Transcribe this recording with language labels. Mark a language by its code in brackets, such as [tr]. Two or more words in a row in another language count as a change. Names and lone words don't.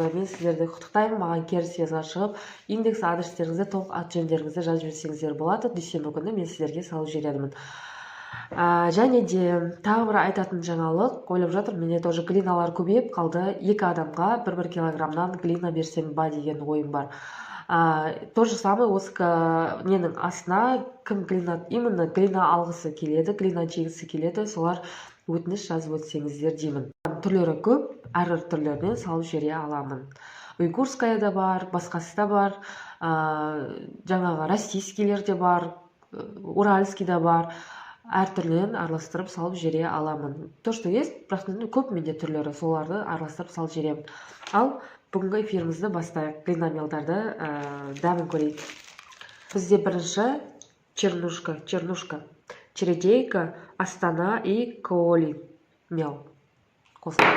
[kk] Мен сіздерді құттықтаймын. Маған кері сөзге шығып, индекс адрестеріңізді, толық ат-жөндеріңізді жазып жіберсеңіздер болады. Дүйсенбі күні мен сіздерге салып жіберемін. Және де тағы бір айтатын жаңалық, ойлап жатыр, менде тоже глиналар көбейіп қалды. 2 адамға 1 килограммнан глина берсем ба деген ойым бар. [ru] То же самое [kk] осы ненің астына кім именно глина алғысы келеді, глина жегісі келеді, солар өтініш жазып өтсеңіздер деймін. Түрлері көп, әрбір түрлерінен салып жібере аламын. Уйгурская да бар, басқасы да бар, жаңағы российскийлер де бар, уральский да бар. Әртүрлерін араластырып салып жібере аламын. [ru] То, что есть, [kk] бірақ көп менде түрлері, соларды араластырып салып жіберемін. Ал бүгінгі эфирімізді бастайық. Глиномелдарды дәмін көрейік. Бізде бірінші чернушка, чередейка, астана и коли мел қосылды.